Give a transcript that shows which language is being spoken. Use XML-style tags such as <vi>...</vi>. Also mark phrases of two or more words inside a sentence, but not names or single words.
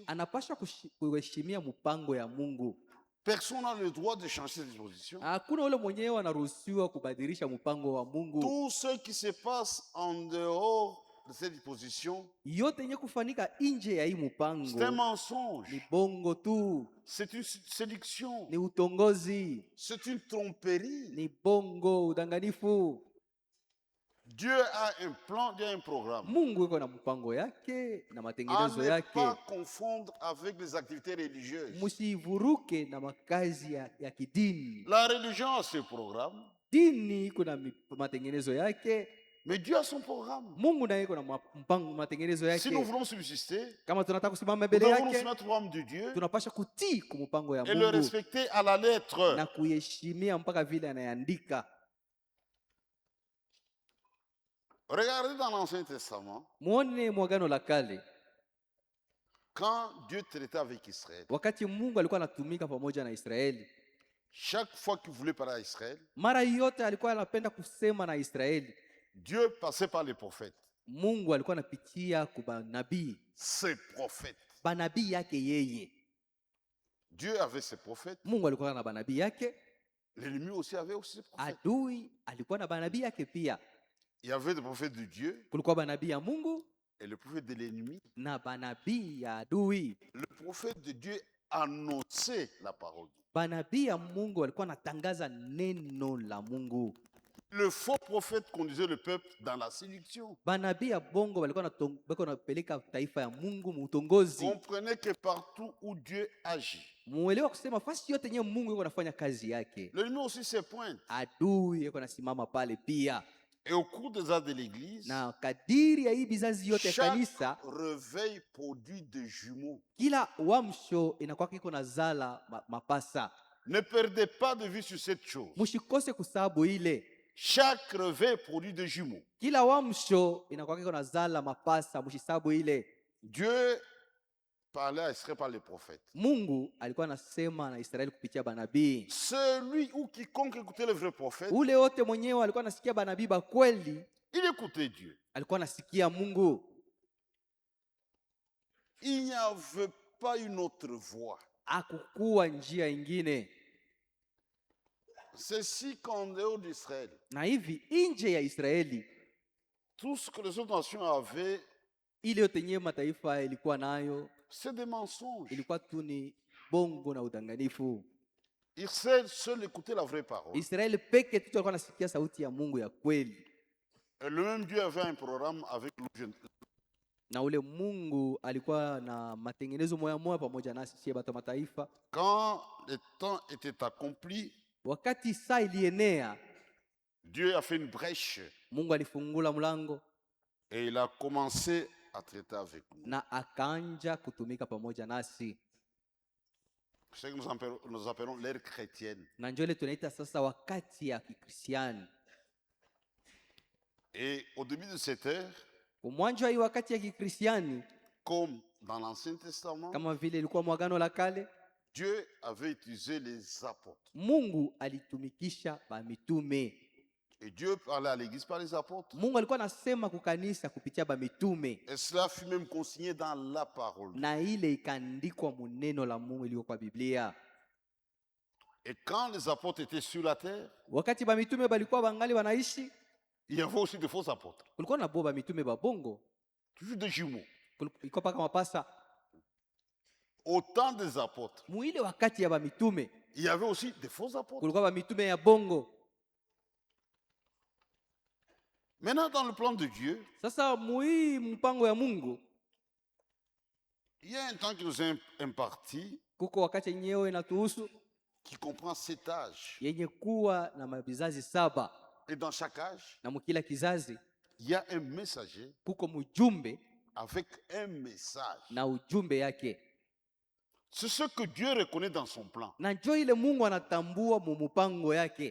<sw>anapasha kuheshimia mpango ya Mungu.</sw> <fr>Personne n'a le droit de changer cette disposition.</fr> <sw>Hakuna ule mwenyewe anaruhusiwa kubadilisha mpango wa Mungu.</sw> <fr>Tout ce qui se passe en dehors de cette disposition,</fr> <sw>Yote yenye kufanika nje ya hii</sw> <fr>c'est un</fr> <sw>mpango ni</sw> <fr>mensonge,</fr> <sw>bongo tu,</sw> <fr>c'est une séduction,</fr> <sw>ni utongozi,</sw> <fr>c'est une tromperie.</fr> <sw>ni bongo, udanganifu.</sw> <fr>Dieu a un plan, Dieu a un programme.</fr> <sw>Mungu yuko na mpango yake na</sw> <fr>À</fr> <sw>matengenezo</sw> <fr>ne</fr> <sw>yake.</sw> <fr>pas confondre avec les activités religieuses.</fr> <sw>Musivuruke na makazi ya kidini.</sw> <fr>La religion a ce programme,</fr> <sw>Dini iko na matengenezo yake,</sw> <fr>mais Dieu a son programme.</fr> <sw>Mungu naye iko na mpango matengenezo</sw> <fr>Si nous</fr> <sw>yake.</sw> <fr>voulons subsister,</fr> <sw>Kama tunataka kusimama</sw> <fr>nous</fr> <sw>mbele</sw> <fr>devons nous</fr> <sw>yake,</sw> <fr>soumettre au programme de Dieu</fr> <sw>tunapasha kutii kwa mpango ya</sw> <fr>et le</fr> <sw>Mungu</sw> <fr>respecter à la lettre.</fr> <sw>na kuheshimia mpaka vile anayeandika.</sw> <fr>Regardez dans l'Ancien Testament,</fr> <sw>Muone mwagano la kale,</sw> <fr>quand Dieu traitait avec Israël,</fr> <sw>wakati Mungu alikuwa anatumika pamoja na Israeli,</sw> <fr>Chaque fois qu'il voulait parler à Israël,</fr> <sw>Mara yote alikuwa anapenda kusema na Israeli,</sw> <fr>Dieu passait par les prophètes.</fr> <sw>Mungu alikuwa anapitia kwa nabii,</sw> <fr>Ses prophètes.</fr> <sw>banabii yake yeye.</sw> <fr>Dieu avait ses prophètes.</fr> <sw>Mungu alikuwa na banabii yake.</sw> <fr>L'ennemi aussi avait aussi ses prophètes.</fr> <sw>Adui alikuwa na banabii yake pia.</sw> <fr>Il y avait des prophètes de Dieu</fr> <sw>Kulikuwa banabii ya Mungu</sw> <fr>et le prophète de l'ennemi.</fr> <sw>na banabii ya adui.</sw> <fr>Le prophète de Dieu annonçait la parole.</fr> <sw>Banabii ya Mungu walikuwa natangaza neno la Mungu.</sw> <fr>Le faux prophète conduisait le peuple dans la séduction.</fr> <sw>Banabii ya bongo walikuwa napeleka taifa ya Mungu mutongozi.</sw> <fr>Comprenez que partout où Dieu agit,</fr> <sw>Muelewa kusema fasi yote yenyewe Mungu yuko anafanya kazi yake.</sw> <fr>l'ennemi aussi se pointe.</fr> <sw>Adui yuko anasimama pale pia.</sw> <fr>Et au cours des ans de l'église,</fr> <sw>Na kadiri ya hii bizazi yote ya</sw> <fr>chaque</fr> <sw>kanisa,</sw> <fr>réveil produit des jumeaux.</fr> <sw>kila uamsho inakuwa kiko na zala mapasa.</sw> <fr>Ne perdez pas de vue sur cette chose.</fr> <sw>Mushikose kusabu ile.</sw> <fr>Chaque réveil produit des jumeaux.</fr> <sw>Kila uamsho inakuwa kiko na zala mapasa, mushisabu ile.</sw> <fr>Dieu parlait à Israël par les prophètes.</fr> <sw>Mungu alikuwa anasema na Israeli kupitia banabii.</sw> <fr>Celui ou quiconque écoutait le vrai prophète,</fr> <sw>Ule wote mwenyewe alikuwa anasikia banabii ba kweli,</sw> <fr>il écoutait Dieu.</fr> <sw>alikuwa anasikia Mungu.</sw> <fr>Il n'y avait pas une autre voie.</fr> <sw>Hakukuwa njia ingine.</sw> <fr>C'est qu'en dehors d'Israël,</fr> <sw>Na hivi nje ya Israeli,</sw> <fr>tout ce que les autres nations avaient,</fr> <sw>ile yote yenyewe mataifa ilikuwa nayo</sw> <fr>c'est des mensonges.</fr> <sw>ilikuwa tu ni bongo na udanganifu.</sw> <fr>Israël seul écoutait la vraie parole.</fr> <sw>Israeli peke tu alikuwa anasikia sauti ya Mungu ya kweli.</sw> <fr>Et le même Dieu avait un programme avec nous.</fr> <sw>Na ule Mungu alikuwa na matengenezo moya moya pamoja nasi sie batu mataifa.</sw> <fr>Quand le temps était accompli,</fr> <sw>Wakati saa ilienea,</sw> <fr>Dieu a fait une brèche</fr> <sw>Mungu alifungula mlango</sw> <fr>et il a commencé à traiter avec nous.</fr> <sw>na akaanja kutumika pamoja nasi.</sw> <fr>C'est ce que nous appelons l'ère chrétienne.</fr> <sw>Na njoo ile tunaita sasa wakati ya Kikristiani.</sw> <fr>Et au début de cette ère,</fr> <sw>Mwanzo wa hii wakati ya Kikristiani,</sw> <fr>comme dans l'Ancien Testament,</fr> <sw>kama vile ilikuwa mwagano la kale,</sw> <fr>Dieu avait utilisé les apôtres.</fr> <sw>Mungu alitumikisha ba mitume.</sw> <fr>Et Dieu parlait à l'église par les apôtres.</fr> <sw>Mungu alikuwa anasema kukanisa kupitia ba mitume.</sw> <fr>Et cela fut même consigné dans la parole.</fr> <sw>Na ile ikaandikwa muneno la Mungu iliyo kwa Biblia.</sw> <fr>Et quand les apôtres étaient sur la terre,</fr> <sw>Wakati ba mitume balikuwa bangali wanaishi,</sw> <fr>il y avait aussi de faux apôtres.</fr> <sw>kulikuwa na ba mitume ba bongo.</sw> <fr>Toujours des jumeaux.</fr> <sw>Kulikuwa paka mapasa.</sw> <fr>Au temps des apôtres,</fr> <sw>Muile wakati ya ba mitume,</sw> <fr>il y avait aussi des faux apôtres.</fr> <sw>kulikuwa ba mitume ya bongo.</sw> <fr>Maintenant, dans le plan de Dieu,</fr> <sw>Sasa mui mpango ya Mungu,</sw> <fr>il y a un temps qui nous est imparti,</fr> <sw>kuko wakati yenyewe inatuhusu</sw> <fr>qui comprend 7 âges.</fr> <sw>yenye kuwa na mabizazi 7,</sw> <fr>Et dans chaque âge,</fr> <sw>na mukila kizazi</sw> <fr>il y a un messager</fr> <sw>kuko mjumbe</sw> <fr>avec un message.</fr> <sw>na ujumbe yake.</sw> <fr>C'est ce que Dieu reconnaît dans son plan.</fr> <sw>Na njoo ile Mungu anatambua mu mpango yake</sw>